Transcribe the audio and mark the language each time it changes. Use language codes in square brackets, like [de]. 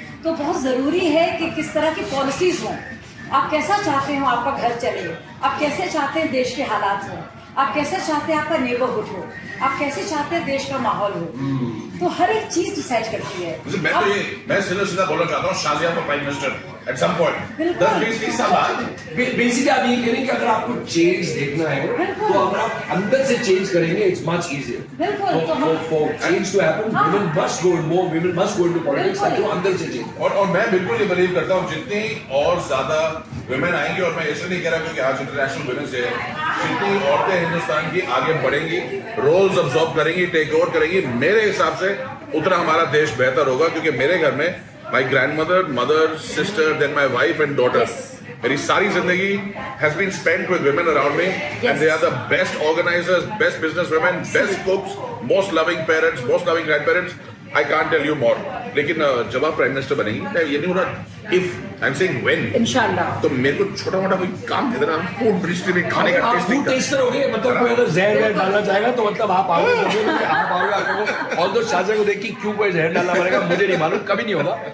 [hi] तो बहुत ज़रूरी है कि किस तरह की पॉलिसीज़ हों. आप कैसा चाहते हो आपका घर चले, आप कैसे चाहते हैं देश के हालात हों, आप कैसे चाहते हैं आपका नेबरहुड हो, आप कैसे चाहते हैं देश का माहौल हो. तो हर एक चीज डिसाइड करती है. मैं सीधा बोलना चाहता हूँ, [en] Shazia for prime minister at some point. [hi] बिल्कुल. 10-20 साल बाद बेसिकली आप ये कह रहे हैं कि अगर आपको चेंज देखना है बिल्कुल. तो अगर आप अंदर से चेंज करेंगे, [en] It's much easier. [hi] बिल्कुल. तो हम [en] For change to happen, [hi] हाँ. [en] women must go into politics [hi] बिल्कुल. ताकि वो अंदर से change. और मैं बिल्कुल ये बिलीव करता हूँ, जितनी और ज्यादा वुमेन आएंगी, और मैं इसलिए नहीं कह रहा क्योंकि आज इंटरनेशनल वुमेन्स डे है, जितनी औरतें हिंदुस्तान की आगे बढ़ेंगी, रोल्स अब्सॉर्ब करेंगी, टेक ओवर करेंगी, मेरे हिसाब से उतना हमारा देश बेहतर होगा. क्योंकि मेरे घर में [en] my grandmother, mother, sister, then my wife and daughter, [hi] मेरी सारी जिंदगी [en] has been spent with women around me, and they are the best organizers, best business women, best cooks, most loving parents, most loving grandparents. I can't tell you more. [hi] लेकिन जब आप prime minister बनेंगी, मैं ये नहीं हो रहा [en] if, I'm saying when. [hi] इंशाल्लाह. तो मेरे को छोटा मोटा कोई काम दे देना, फूड मिनिस्ट्री में खाने का आप टेस्टिंग फूड का. टेस्टर हो गए, मतलब कोई अगर जहर डालना चाहेगा तो मतलब आप आओगे, आप आओगे आपको. और तो शाजिया को देख के क्यों कोई जहर डालना पड़ेगा मुझे नहीं मालूम, कभी नहीं होगा.